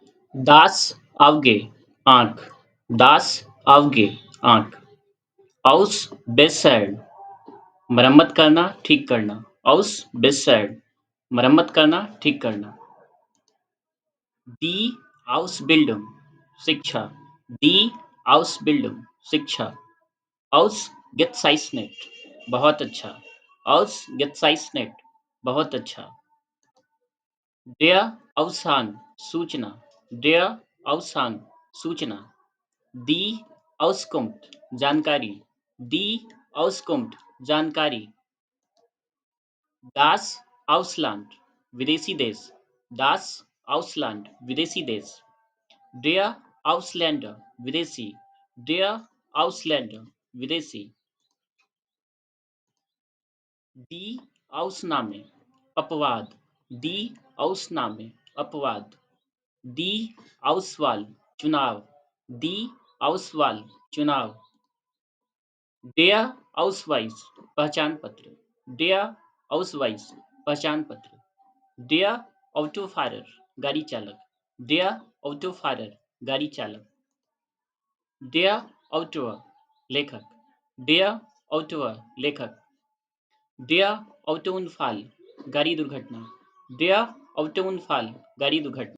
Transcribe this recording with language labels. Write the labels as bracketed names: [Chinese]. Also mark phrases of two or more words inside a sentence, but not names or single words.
[German] Das Auge, आँख, Das Auge, आँख, aus Bessern, [Hindi] मरम्मत करना, ठीक करना, [German] aus Bessern, [Hindi] मरम्मत करना, ठीक करना, [German] die Ausbildung, शिक्षा, die Ausbildung, शिक्षा, ausgezeichnet, [Hindi] बहुत अच्छा, ausgezeichnet, बहुत अच्छा, [German] der Aushang, सूचना, der Aushang, सूचना, die Auskunft, जानकारी, die Auskunft, जानकारी, das Ausland, [Hindi] विदेशी देश, [German] das Ausland, [Hindi] विदेशी देश, [German] der Ausländer, विदेशी, der Ausländer, विदेशी, die Ausnahme, अपवाद, die Ausnahme, अपवाद, die Auswahl, चुनाव, die Auswahl, चुनाव, der Ausweis, [Hindi] पहचान पत्र, [German] der Ausweis, [Hindi] पहचान पत्र, [German] der Autofahrer, [Hindi] गाड़ी चालक, [German] der Autofahrer, [Hindi] गाड़ी चालक, [German] der Autor, लेखक, der Autor, लेखक, der Autounfall, [Hindi] गाड़ी दुर्घटना, [German] der Autounfall, [Hindi] गाड़ी दुर्घटना,